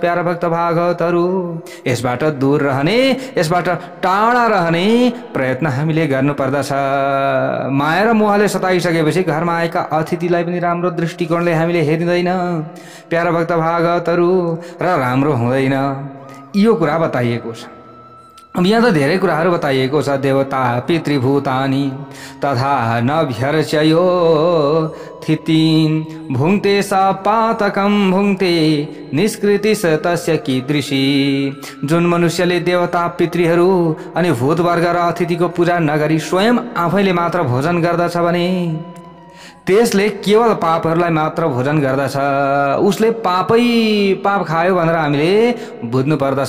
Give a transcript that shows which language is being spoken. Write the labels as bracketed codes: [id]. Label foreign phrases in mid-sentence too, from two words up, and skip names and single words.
[ne] प्यारा भक्त भागवतहरू, यसबाट दूर रहने, यसबाट टाढा रहने प्रयत्न हामीले गर्नुपर्दछ। माया र मोहले सताइसकेपछि घरमा आएका अतिथिलाई पनि राम्रो दृष्टिकोणले हामीले हेरिँदैन प्यारा भक्त भागवतहरू, र राम्रो हुँदैन। यो कुरा बताइएको छ। अब यहाँ त धेरै कुराहरू बताइएको छ। [sa] देवता पितृभूतानि तथा नभ्यर्चयो थितिन भुङ्क्ते सा पातकम भुङ्क्ते निष्कृतिस तस्य कीदृशी। [ne] जुन मनुष्यले देवता पितृहरू अनि भूतवर्ग र अतिथिको पूजा नगरी स्वयं आफैले मात्र भोजन गर्दछ भने त्यसले केवल पापहरूलाई मात्र भोजन गर्दछ। उसले पाप खायो भनेर हामीले बुझ्नु पर्दछ।